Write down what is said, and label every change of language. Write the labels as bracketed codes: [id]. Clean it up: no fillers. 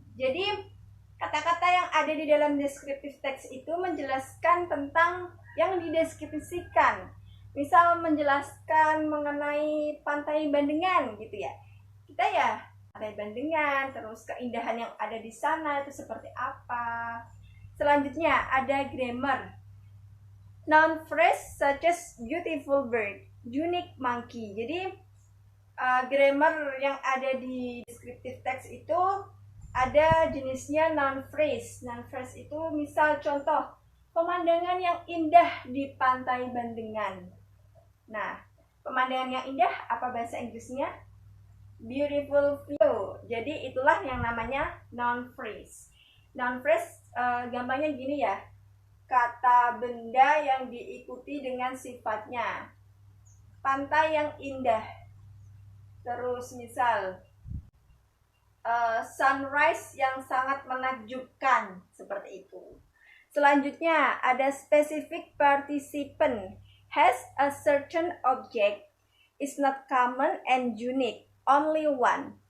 [id] Jadi, kata-kata yang ada di dalam descriptive text itu menjelaskan tentang yang dideskripsikan. Misal menjelaskan mengenai pantai Bandengan gitu ya. Kita ya pantai Bandengan, terus keindahan yang ada di sana itu seperti apa. Selanjutnya ada grammar. [en] Noun phrase such as beautiful bird, unique monkey. [id] Jadi grammar yang ada di descriptive text itu ada jenisnya noun phrase. Noun phrase itu misal contoh, pemandangan yang indah di pantai Bandengan. Nah, pemandangan yang indah apa bahasa Inggrisnya? [en] Beautiful view. [id] Jadi itulah yang namanya noun phrase. Noun phrase gampangnya gini ya. kata benda yang diikuti dengan sifatnya. Pantai yang indah. Terus misal sunrise yang sangat menakjubkan, seperti itu. Selanjutnya ada specific participant. [en] Has a certain object, is not common and unique, only one.